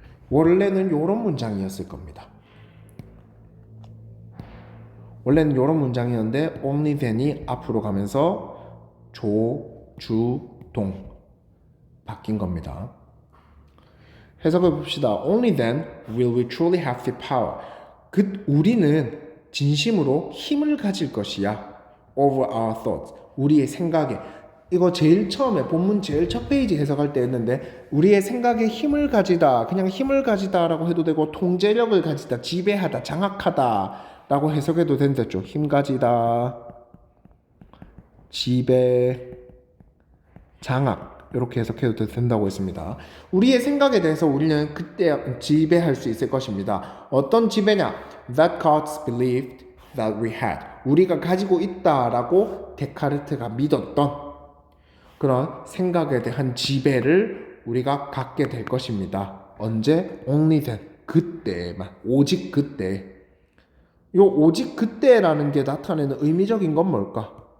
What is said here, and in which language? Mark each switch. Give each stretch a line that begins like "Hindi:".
Korean: 원래는 이런 문장이었을 겁니다. 원래는 이런 문장이었는데 only then이 앞으로 가면서 조, 주, 동 바뀐 겁니다. 해석해 봅시다.
English: Only then will we truly have the power.
Korean: 우리는 진심으로 힘을 가질 것이야.
English: Over our thoughts.
Korean: 우리의 생각에. 이거 제일 처음에 본문 제일 첫 페이지 해석할 때 했는데 우리의 생각에 힘을 가지다. 그냥 힘을 가지다라고 해도 되고 통제력을 가지다. 지배하다. 장악하다. 라고 해석해도 된댔죠. 힘 가지다. 지배. 장악. 이렇게 해석해도 된다고 했습니다. 우리의 생각에 대해서 우리는 그때 지배할 수 있을 것입니다. 어떤 지배냐?
English: Descartes believed that we had.
Korean: 우리가 가지고 있다라고 데카르트가 믿었던 그런 생각에 대한 지배를 우리가 갖게 될 것입니다. 언제?
English: Only then.
Korean: 그때만. 오직 그때. 요 오직 그때라는 게 나타내는 의미적인 건 뭘까?